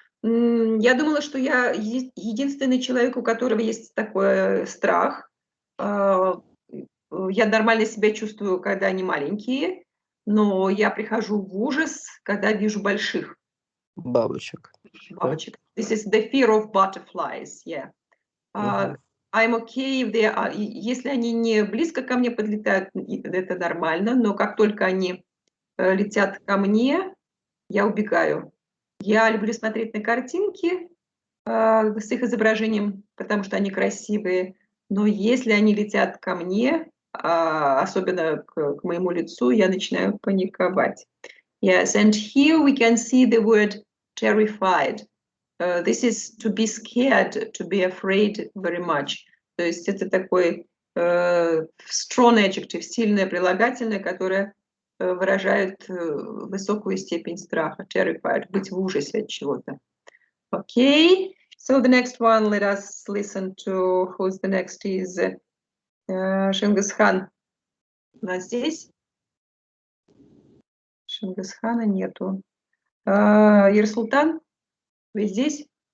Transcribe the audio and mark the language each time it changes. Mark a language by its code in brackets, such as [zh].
[ru] Я думала, что я единственный человек, у которого есть такой страх. Я нормально себя чувствую, когда они маленькие, но я прихожу в ужас, когда вижу больших бабочек. Да? бабочек. [en] This is the fear of butterflies, yeah. Мгм. I'm okay if they are, [ru] если они не близко ко мне подлетают, это нормально, но как только они летят ко мне, я убегаю. Я люблю смотреть на картинки с их изображением, потому что они красивые, но если они летят ко мне, особенно к моему лицу, я начинаю паниковать. [en] Yes, and here we can see the word terrified. This is to be scared, to be afraid very much. [ru] То есть это такой [en] strong adjective, [ru] сильное прилагательное, которое выражает высокую степень страха. Terrified, быть в ужасе от чего-то. [en] Okay, so the next one, let us listen to who's the next is Шингисхан. [ru] У нас здесь? Шингисхана нету. Ерсултан, вы здесь?